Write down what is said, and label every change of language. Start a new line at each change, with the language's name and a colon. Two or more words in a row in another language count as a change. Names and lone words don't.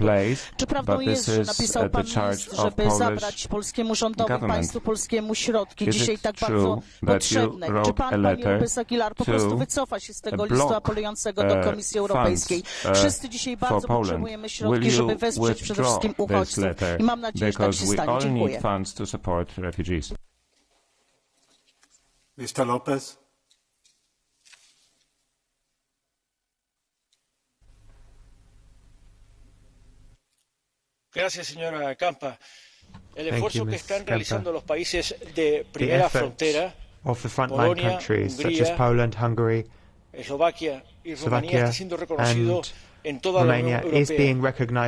Polish: Czy prawdą jest, że napisał pan list, żeby zabrać polskiemu rządowi, państwu polskiemu środki, dzisiaj tak bardzo potrzebne? Czy pan, panie López Aguilar, po prostu wycofa się z tego listu apelującego do Komisji Europejskiej? Wszyscy dzisiaj bardzo potrzebujemy środki, żeby wesprzeć przede wszystkim uchodźców i mam nadzieję, że tak się stanie. Dziękuję.
English: Mr. Lopez.
Spanish: Gracias, señora Kampa. El esfuerzo que están realizando los países de primera frontera, Polonia, Hungría, Eslovaquia y Rumanía, está siendo reconocido en toda la Unión Europea.